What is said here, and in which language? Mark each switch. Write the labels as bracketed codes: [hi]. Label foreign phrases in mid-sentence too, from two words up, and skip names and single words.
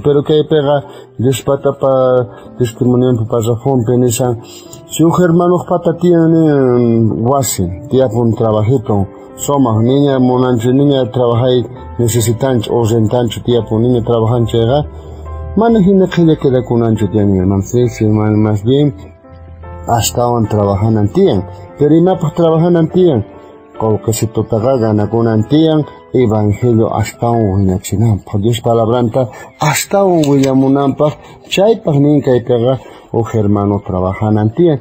[qu] Pero kaypiqa Diospatapa testimoniopi pasaqunpi nisan shuk hermanos pata tiyan wasi tiyapun trabajipun somaq niña munanchu niña trabahay necesitanchu urgentanchu tiyapun niña trabajanchayqa mana hina qhilla quedakunanchu tiyan hermanos, [es] más bien [qu] ashtawan trabajanan tiyan. Pero imapaq trabajanan tiyan qawqisitutaqa ganakunan tiyan Evangelio ashtawan wiñachinanpaq, Dios palabranta ashtawan willamunanpaq chaypaq nin kaypiqa uj hermano trabajanan tiyan.